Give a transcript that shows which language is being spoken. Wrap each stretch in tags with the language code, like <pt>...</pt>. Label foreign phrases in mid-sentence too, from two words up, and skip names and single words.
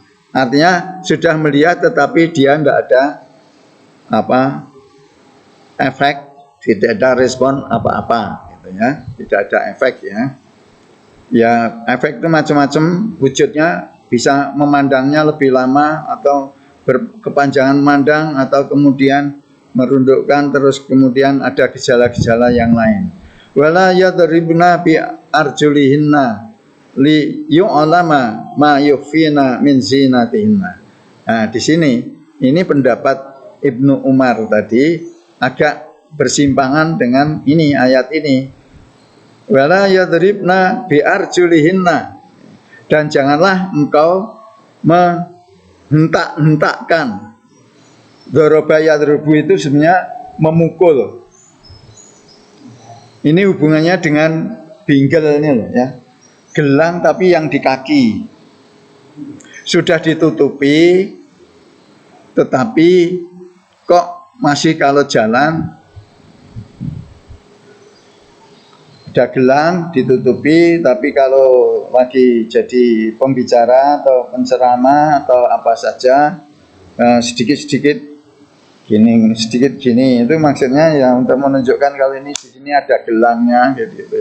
<id>Artinya sudah melihat tetapi dia tidak ada efek, tidak ada respon apa-apa gitu ya, tidak ada efek ya. Ya efek itu macam-macam wujudnya, bisa memandangnya lebih lama atau berkepanjangan memandang, atau kemudian merundukkan, terus kemudian ada gejala-gejala yang lain.</id> <ar>ولا يضربن بأرجلهن ليعلم ما يخفين من زينتهن.</ar> <id>Nah, di sini ini pendapat Ibnu Umar tadi agak bersimpangan dengan ini ayat ini.</id> <ar>ولا يضربن بأرجلهن,</ar> <id>dan janganlah engkau menghentak-hentakkan.</id> <ar>ضرب يضرب</ar> <id>itu sebenarnya memukul. Ini hubungannya dengan binggel ini loh ya. Gelang tapi yang di kaki. Sudah ditutupi tetapi kok masih kalau jalan ada gelang ditutupi, tapi kalau lagi jadi pembicara atau penceramah atau apa saja sedikit-sedikit gini, sedikit gini, itu maksudnya ya untuk menunjukkan kalau ini di sini ada gelangnya gitu.</id>